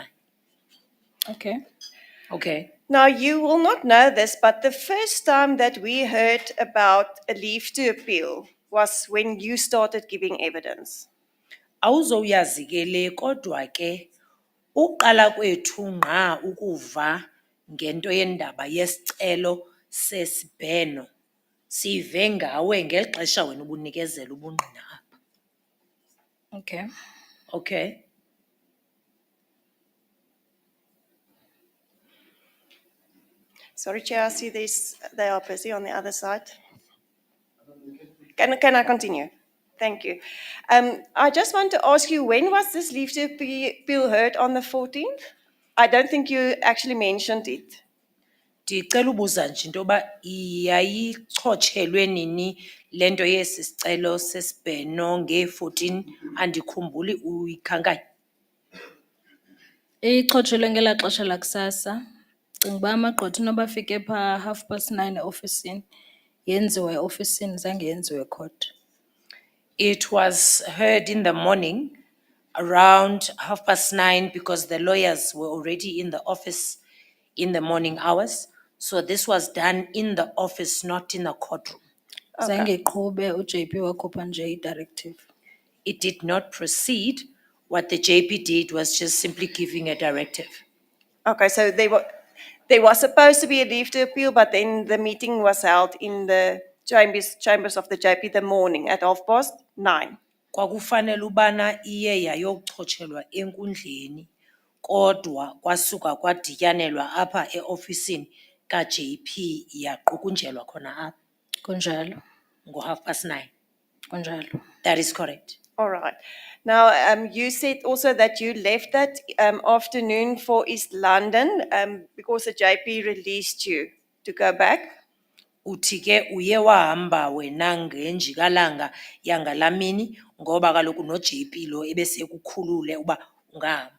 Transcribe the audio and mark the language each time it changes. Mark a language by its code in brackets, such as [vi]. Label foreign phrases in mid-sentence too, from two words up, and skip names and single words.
[en] Okay. Okay. Now, you will not know this, but the first time that we heard about a leave to appeal was when you started giving evidence. [xh] Awuzowuyazi ke le kodwa ke uqala kwethu ngqa ukuva ngento yendaba yesicelo sesibheno sive ngawe ngeli xesha wena ubunikezela ubungqina apha. [en] Okay. Okay. Sorry, Chair, I see they are busy on the other side. Can I continue? Thank you. I just want to ask you, when was this leave to appeal heard on the 14th? I don't think you actually mentioned it. [xh] Ndicela ubuza nje into yoba yayichotshelwe nini le nto yesi sicelo sesibheno nge-14, andikhumbuli uyikhankanya. Ichotshelwe ngelaa xesha lakusasa. Cinga uba amagqwetha noba afike phaa 9:30 eofisini, yenziwe eofisini, zange yenziwe court. [en] It was heard in the morning around 9:30 because the lawyers were already in the office in the morning hours. So this was done in the office, not in the courtroom. [xh] Zange iqhube, uJP wakhupha nje i-directive. [en] It did not proceed. What the JP did was just simply giving a directive. Okay, so there was supposed to be a leave to appeal, but then the meeting was held in the chambers of the JP the morning at 9:30. [xh] Kwakufanele ubana iye yayochotshelwa enkundleni, kodwa kwasuka kwadityanelwa apha eofisini ka-JP yaqukunjelwa khona apha Kunjalo, ngo-9:30. kunjalo. [en] That is correct. All right. Now, you said also that you left that afternoon for East London because the JP released you to go back. [xh] Uthi ke uye wahamba wena ngenjikalanga yangalamini ngoba kaloku no-JP lo ebesekukhulule uba ungahamba.